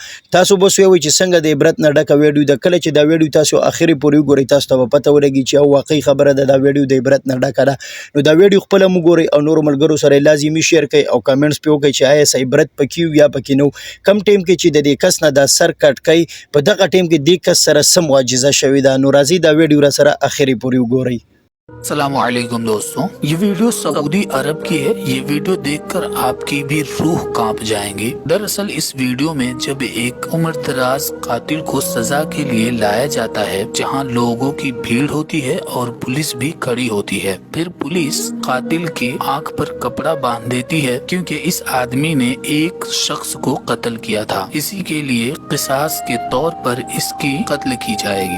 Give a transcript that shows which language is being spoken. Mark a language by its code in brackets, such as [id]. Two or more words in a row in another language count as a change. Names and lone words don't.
[ps] تاسو به وایئ چې څنګه د عبرت نه ډکه ویډیو ده. کله چې دا ویډیو تاسو اخرې پورې وګورئ تاسو ته به پته ولګي چې او واقعي خبره ده، دا ویډیو د عبرت نه ډکه ده. نو دا ویډیو خپله هم وګورئ او نورو ملګرو سره یې لازمي شیر کړئ او کامنټس پرې وکړئ چې آیا څه عبرت پکې وي یا پکې نه و. کم ټایم کې چې د دې کس نه دا سر کټ کوي په دغه ټایم کې دې کس سره څه معجزه شوې ده. نو راځئ دا ویډیو را سره اخرې پورې وګورئ. [ur] السلام علیکم دوستوں، یہ ویڈیو سعودی عرب کی ہے. یہ ویڈیو دیکھ کر آپ کی بھی روح کانپ جائیں گی. دراصل اس ویڈیو میں جب ایک عمر دراز قاتل کو سزا کے لیے لایا جاتا ہے جہاں لوگوں کی بھیڑ ہوتی ہے اور پولیس بھی کھڑی ہوتی ہے، پھر پولیس قاتل کی آنکھ پر کپڑا باندھ دیتی ہے کیونکہ اس آدمی نے ایک شخص کو قتل کیا تھا، اسی کے لیے قصاص کے طور پر اس کی قتل کی جائے گی.